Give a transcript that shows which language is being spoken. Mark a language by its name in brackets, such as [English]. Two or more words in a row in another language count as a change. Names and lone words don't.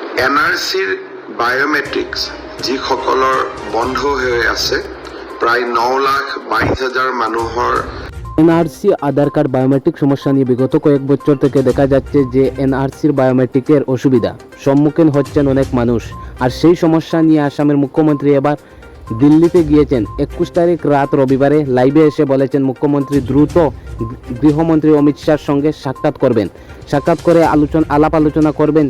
[Assamese] NRCৰ বায়োমেট্ৰিক্স যিসকলৰ বন্ধ হৈ আছে প্ৰায় 9,22,000 মানুহৰ [Bangla] এনআরসি আধার কার্ড বায়োমেট্রিক সমস্যা নিয়ে বিগত কয়েক বছর থেকে দেখা যাচ্ছে যে এনআরসির বায়োমেট্রিকের অসুবিধা সম্মুখীন হচ্ছেন অনেক মানুষ। আর সেই সমস্যা নিয়ে আসামের মুখ্যমন্ত্রী এবার দিল্লিতে গিয়েছেন। 21 তারিখ রাত রবিবারে লাইভে এসে বলেছেন মুখ্যমন্ত্রী দ্রুত গৃহমন্ত্রী অমিত শাহর সঙ্গে সাক্ষাৎ করবেন, সাক্ষাৎ করে আলাপ আলোচনা করবেন।